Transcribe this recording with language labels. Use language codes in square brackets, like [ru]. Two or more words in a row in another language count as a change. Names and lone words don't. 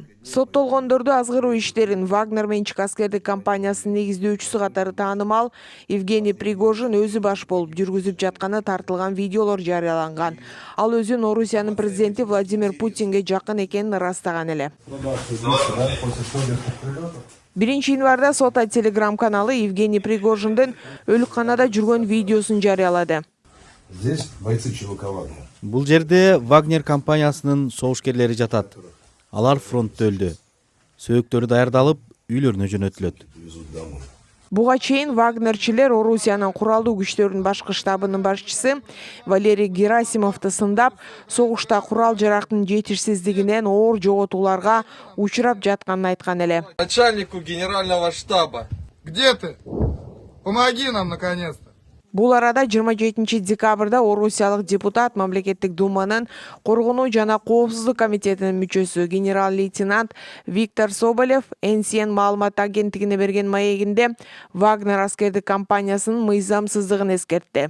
[ky] Соттолгондорду азгыруу иштерин Вагнер менчик аскердик компаниясынын негиздөөчүсү катары таанымал Евгений Пригожин өзү баш болуп жүргүзүп жатканы тартылган видеолор жарыяланган. Ал өзүн Орусиянын президенти Владимир Путинге жакын экенин ырастаган эле. 1-январда Сота телеграм-каналы Евгений Пригожиндин өлүкканада жүргөн видеосун жарыялады. [ru] Здесь бойцы ЧВК Вагнер. [ky] Бул жерде Вагнер компаниясынын согушкерлери жатат. Алар фронтто өлдү. Сөөктөрү даярдалып, үйлөрүнө жөнөтүлөт. Буга чейин Вагнерчилер Орусиянын куралдуу күчтөрүнүн башкы штабынын башчысы Валерий Герасимовду сындап, согушта курал жарактын жетишсиздигинен оор жоготууларга учурап жатканын айткан эле. [ru] Начальнику генерального штаба. Где ты? Помоги нам наконец-то. [ky] Бул арада 27 декабрда орусиялык депутат Мамлекеттик думанын коргонуу жана коопсуздук комитетинин мүчөсү генерал-лейтенант Виктор Соболев НСН маалымат агенттигине берген маегинде Вагнер аскердик компаниясынын мыйзамсыздыгын эскертти.